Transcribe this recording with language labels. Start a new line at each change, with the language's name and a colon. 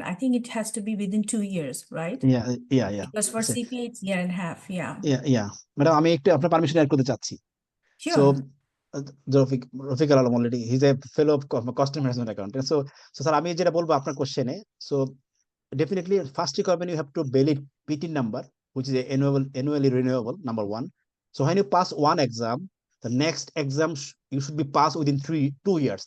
English: I think it has to be within 2 years, right? Yeah. Because for CPA it's year and a half. Yeah.
Bangla: Madam, আমি একটু আপনার permission add করতে চাচ্ছি।
English: So Rafiq Alam already, he's a fellow customer management accountant. So sir,
Bangla: আমি যেটা বলবো আপনার কোশ্চেনে,
English: so definitely first requirement you have to valid P10 number, which is annually renewable, number one. So when you pass one exam, the next exam you should be passed within 2 years.